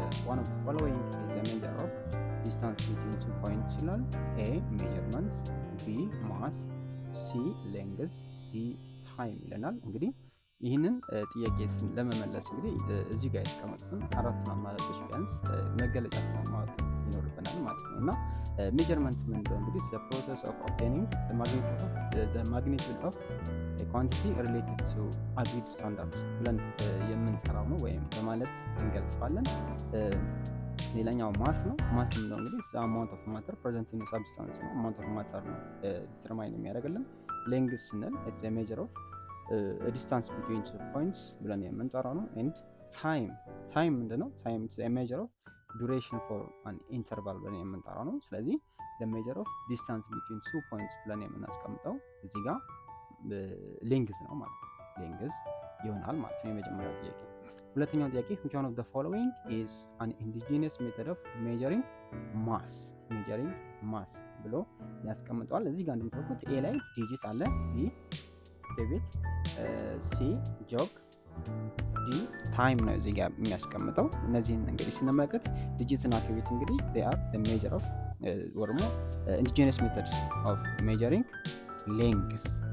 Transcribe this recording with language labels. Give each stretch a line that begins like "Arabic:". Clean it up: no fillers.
English: one of the following is a measure of distance between 2 points
Amharic: ይላል።
English: A measurement፣ B mass፣ C length፣ D time
Amharic: ይለናል። እንግዲህ ይህንን ጥያቄ ለመመለስ እንግዲህ እዚህ ጋር የተቀመጡትን አራቱን አማራጮች ቢያንስ መገለጫቸውን ማወቅ ይኖርብናል ማለት ነው። እና ሜጀርመንት ምንድነው? እንግዲህ
English: the process of obtaining the magnitude of a quantity related to agreed standards
Amharic: ብለን የምንጠራው ነው ወይም በማለት እንገልጻለን። ሌላኛው ማስ ነው። ማስ ምንድነው?
English: እንግዲህ the amount of matter present in a substance ነው። amount of matter
Amharic: ነው ዲተርማይን የሚያደርግልን።
English: length ስንል it's a measure of a distance between 2 points
Amharic: ብለን የምንጠራው ነው።
English: and time ምንድነው? time is a measure of duration for an interval
Amharic: ብለን የምንጠራው ነው። ስለዚህ
English: the measure of distance between 2 points
Amharic: ብለን የምናስቀምጠው እዚህ ጋር length ነው ማለት ነው። length ይሆናል ማለት ነው የመጀመሪያው ጥያቄ። ሁለተኛው ጥያቄ
English: which one of the following is an indigenous method of measuring mass
Amharic: ብሎ ያስቀምጠዋል። እዚህ ጋር እንደምታውቁት ኤ ላይ ዲጂት አለ፣ ቢ ዴቢት፣ ሲ ጆግ፣ ዲ ታይም ነው እዚህ ጋር የሚያስቀምጠው። እነዚህን እንግዲህ ስንመለከት ዲጂት እና ዴቢት እንግዲህ
English: they are the measure of or more indigenous methods of measuring length